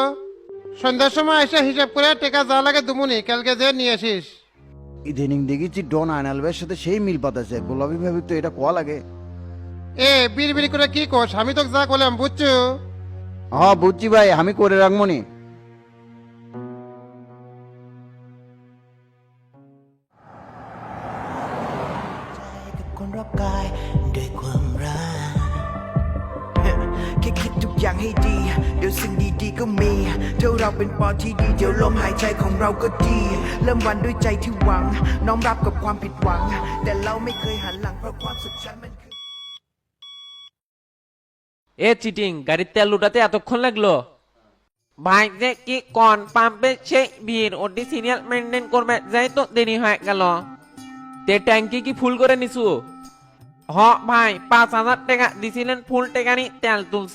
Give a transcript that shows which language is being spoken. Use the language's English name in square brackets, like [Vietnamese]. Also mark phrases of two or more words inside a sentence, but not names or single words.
[Bangla] সন্ধ্যার সময় এসে হিসাব করে টেকা যা লাগে দুমুনি, কালকে যে নিয়ে আসিস। ইদানিং দেখেছি ডন আয়নাল ভাইয়ের সাথে সেই মিল পাতাছে, গোলাপি ভাবি তো এটা কোয়া লাগে। এ বিড়বিড়ি করে কি কোস? আমি তোকে যা করলাম বুঝছো? হ্যাঁ বুঝছি ভাই, আমি করে রাখবো নি। [Thai] คนรอบกายด้วยความรักแค่คิดทุกอย่างให้ดีเดี๋ยวสิ่งดีๆก็มีถ้าเราเป็นปอที่ดีเดี๋ยวลมหายใจของเราก็ดีเริ่มวันด้วยใจที่หวังน้อมรับกับความผิดหวังแต่เราไม่เคยหันหลังเพราะความสุขฉันมันคือ [Bangla] এ চিটিং, গাড়ির তেল লুটাতে এতক্ষণ লাগলো? ভাই যে কি কন, পাম্পে সেই ভিড়, ওটি [English] serial maintain [Bangla] করবে, যাই তো দেরি হয়ে গেল। তে ট্যাঙ্কি কি ফুল করে নিছু? হ ভাই, 5,000 টাকা দিছিলেন, ফুল টাকানি তেল তুলছি।